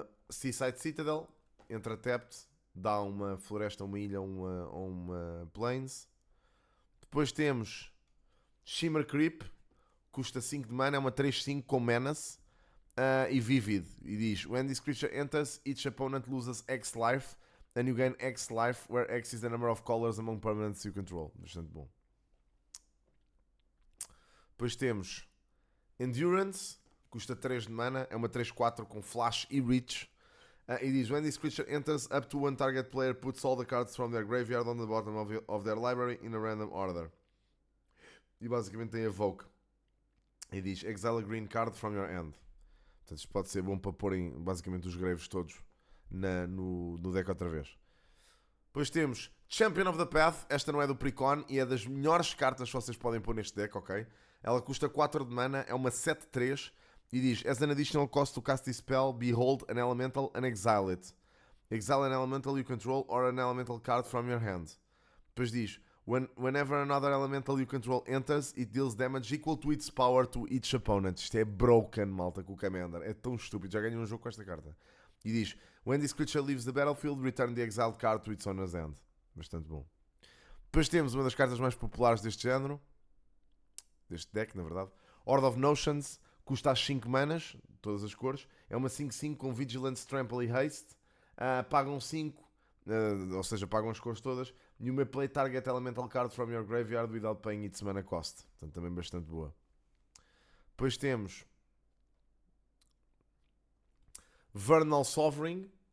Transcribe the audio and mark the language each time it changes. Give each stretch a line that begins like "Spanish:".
Portuguese: Seaside Citadel. Entra tapped, dá uma floresta, uma ilha ou uma plains. Depois temos Shimmer Creep. Custa 5 de mana, é uma 3/5 com Menace e Vivid. E diz:
English: when this creature enters, each opponent loses X life and you gain X life, where X is the number of colors among permanents you control.
Portuguese: Bastante bom. Depois temos Endurance. Custa 3 de mana, é uma 3/4 com Flash e Reach. E diz:
English: when this creature enters, up to one target player puts all the cards from their graveyard on the bottom of their library in a random order.
Portuguese: E basicamente tem Evoke. E diz:
English: exile a green card from your hand.
Portuguese: Portanto, isto pode ser bom para porem basicamente os graves todos no deck outra vez. Depois temos Champion of the Path. Esta não é do Precon e é das melhores cartas que vocês podem pôr neste deck, ok? Ela custa 4 de mana, é uma 7/3 e diz:
English: as an additional cost to cast this spell, behold an elemental and exile it. Exile an elemental you control or an elemental card from your hand.
Portuguese: Depois diz:
English: whenever another elemental you control enters, it deals damage equal to its power to each opponent.
Portuguese: Isto é broken, malta, com o Commander. É tão estúpido. Já ganhei um jogo com esta carta. E diz:
English: when this creature leaves the battlefield, return the exiled card to its owner's hand.
Portuguese: Bastante bom. Depois temos uma das cartas mais populares deste género. Deste deck, na verdade. Horde of Notions. Custa as 5 manas, todas as cores. É uma 5/5 com Vigilance, Trample e Haste. Pagam 5. Ou seja, pagam as cores todas.
English: You may play target elemental card from your graveyard without paying its mana cost.
Portuguese: Portanto, também bastante boa. Depois temos Vernal Sovereign.